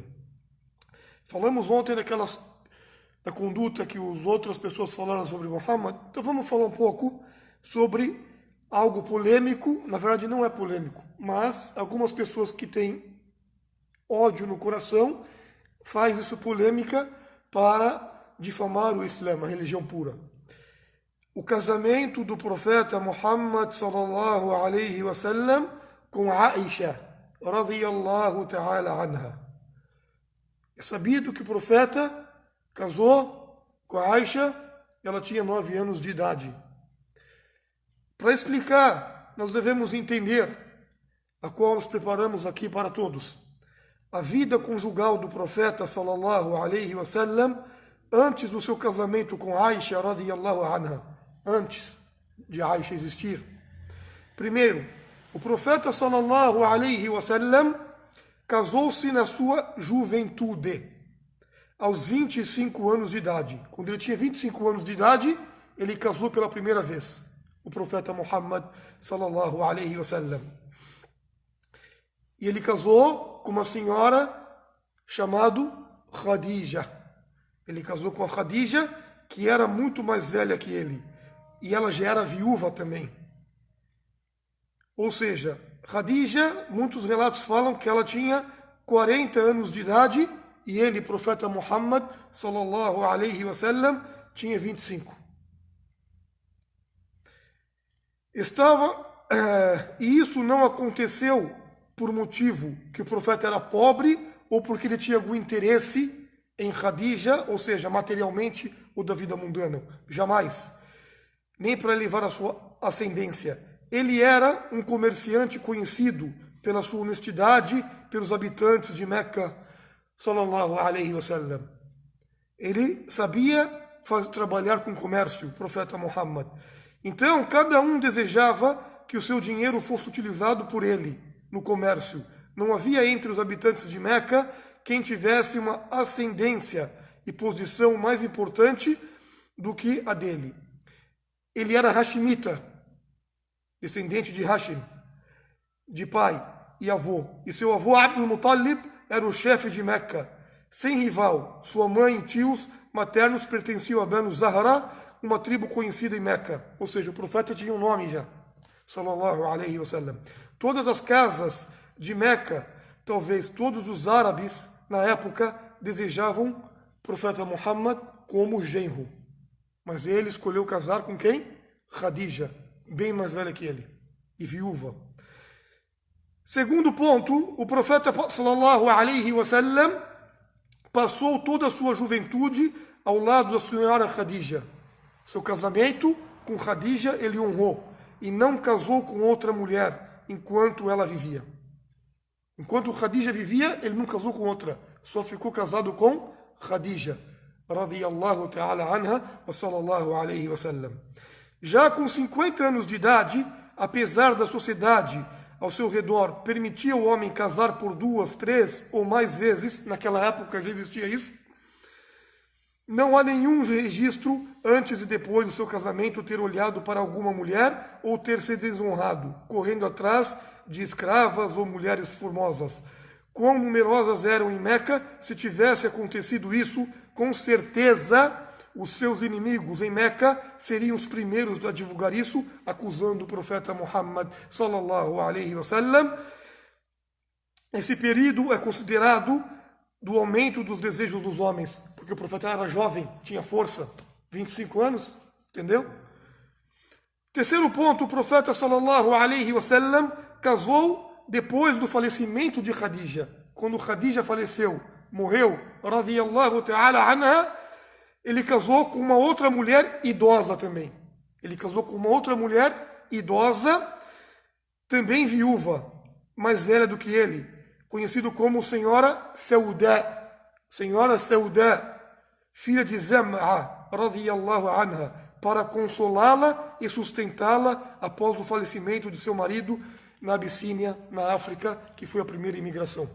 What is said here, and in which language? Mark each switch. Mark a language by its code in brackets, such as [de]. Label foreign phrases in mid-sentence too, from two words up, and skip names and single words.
[pt] Falamos ontem da conduta que as outras pessoas falaram sobre Muhammad, então vamos falar um pouco sobre algo polêmico. Na verdade não é polêmico, mas algumas pessoas que têm ódio no coração faz isso polêmica para difamar o Islã, a religião pura. O casamento do profeta Muhammad [ar] صلى الله عليه وسلم [pt] com Aisha [ar] رضي الله تعالى عنها. [pt] É sabido que o profeta casou com a Aisha, ela tinha 9 anos de idade. Para explicar, nós devemos entender, a qual nos preparamos aqui para todos, a vida conjugal do profeta [ar] صلى الله عليه وسلم [pt] antes do seu casamento com Aisha [ar] رضي الله عنها, [pt] antes de Aisha existir. Primeiro, o profeta [ar] صلى الله عليه وسلم [pt] casou-se na sua juventude, aos 25 anos de idade. Quando ele tinha 25 anos de idade, ele casou pela primeira vez, o profeta Muhammad [ar] صلى الله عليه وسلم. [pt] E ele casou com uma senhora chamada Khadija. Ele casou com a Khadija, que era muito mais velha que ele. E ela já era viúva também. Ou seja, Khadija, muitos relatos falam que ela tinha 40 anos de idade e ele, profeta Muhammad, [ar] صلى الله عليه وسلم, [pt] tinha 25. E isso não aconteceu por motivo que o profeta era pobre ou porque ele tinha algum interesse em Khadija, ou seja, materialmente ou da vida mundana. Jamais. Nem para elevar a sua ascendência. Ele era um comerciante conhecido pela sua honestidade, pelos habitantes de Meca, [ar] صلى الله عليه وسلم. [pt] Ele sabia trabalhar com comércio, o profeta Muhammad. Então, cada um desejava que o seu dinheiro fosse utilizado por ele no comércio. Não havia entre os habitantes de Meca quem tivesse uma ascendência e posição mais importante do que a dele. Ele era Hashimita, descendente de Hashim, de pai e avô. E seu avô Abdul Muttalib era o chefe de Meca, sem rival. Sua mãe e tios maternos pertenciam a Banu Zahra, uma tribo conhecida em Meca. Ou seja, o profeta tinha um nome já, [ar] صلى الله عليه وسلم. [pt] Todas as casas de Meca, talvez todos os árabes na época desejavam o profeta Muhammad como genro. Mas ele escolheu casar com quem? Khadija, bem mais velha que ele, e viúva. Segundo ponto, o profeta [ar] صلى الله عليه وسلم [pt] passou toda a sua juventude ao lado da senhora Khadija. Seu casamento com Khadija ele honrou e não casou com outra mulher enquanto ela vivia. Enquanto Khadija vivia, ele não casou com outra, só ficou casado com Khadija, [ar] رضي الله تعالى عنها وصلى الله عليه وسلم. [pt] Já com 50 anos de idade, apesar da sociedade ao seu redor permitir ao homem casar por 2, 3 ou mais vezes, naquela época já existia isso, não há nenhum registro antes e depois do seu casamento ter olhado para alguma mulher ou ter se desonrado, correndo atrás de escravas ou mulheres formosas. Quão numerosas eram em Meca, se tivesse acontecido isso, com certeza os seus inimigos em Meca seriam os primeiros a divulgar isso, acusando o profeta Muhammad [ar] صلى الله عليه وسلم. [pt] Esse período é considerado do aumento dos desejos dos homens, porque o profeta era jovem, tinha força, 25 anos, entendeu? Terceiro ponto, o profeta [ar] صلى الله عليه وسلم [pt] casou depois do falecimento de Khadija. Quando Khadija faleceu, morreu, [ar] رضي الله تعالى عنها, [pt] ele casou com uma outra mulher idosa também. Ele casou com uma outra mulher idosa, também viúva, mais velha do que ele. conhecido como Senhora Sauda, filha de Zam'a, [ar] رضي الله عنها, [pt] para consolá-la e sustentá-la após o falecimento de seu marido na Abissínia, na África, que foi a primeira imigração.